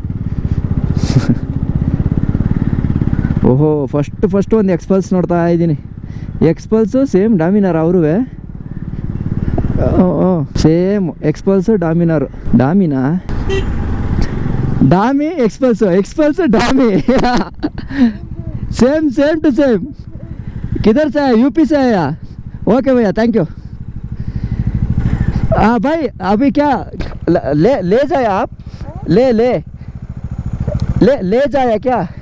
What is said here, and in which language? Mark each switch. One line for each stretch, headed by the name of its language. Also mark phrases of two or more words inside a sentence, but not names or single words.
Kannada: ಓಹೋ, ಫಸ್ಟ್ ಒಂದು ಎಕ್ಸ್ಪಲ್ಸ್ ನೋಡ್ತಾ ಇದ್ದೀನಿ. ಎಕ್ಸ್ಪಲ್ಸು ಸೇಮ್ ಡಾಮಿನಾರ್ ಅವರು ಸೇಮ್ ಎಕ್ಸ್ಪಲ್ಸು ಡಾಮಿನಾರು. ಡಾಮಿ ಎಕ್ಸ್ಪಲ್ಸು ಡಾಮಿ
English: same to same.
Hindi: किधर से आया? यूपी से आया? ओके भैया,
English: thank you.
Hindi: हाँ भाई, अभी क्या ले जाए आप? ले जाए क्या?